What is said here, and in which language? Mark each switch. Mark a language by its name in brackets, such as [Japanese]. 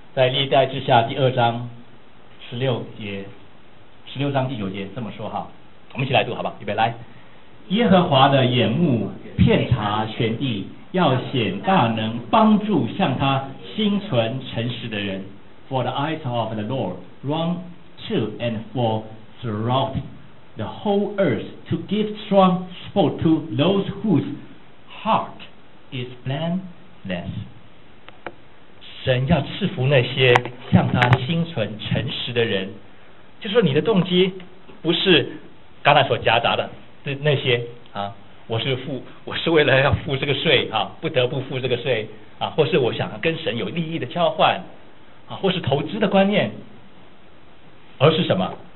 [Chinese] 在历代志下第二章十六节，十六章第九节这么说哈，我们一起来读好不好？预备，来。耶和华的眼目遍察全地，要显大能，帮助向他心存诚实的人。 [English] For the eyes of the Lord run to and for throughout the whole earth to give strong support to those whose heart is blameless。 [Chinese] 神要赐福那些向他心存诚实的人，就是说你的动机不是刚才所夹杂的那些啊，我是为了要付这个税啊，不得不付这个税啊，或是我想跟神有利益的交换啊，或是投资的观念，而是什么？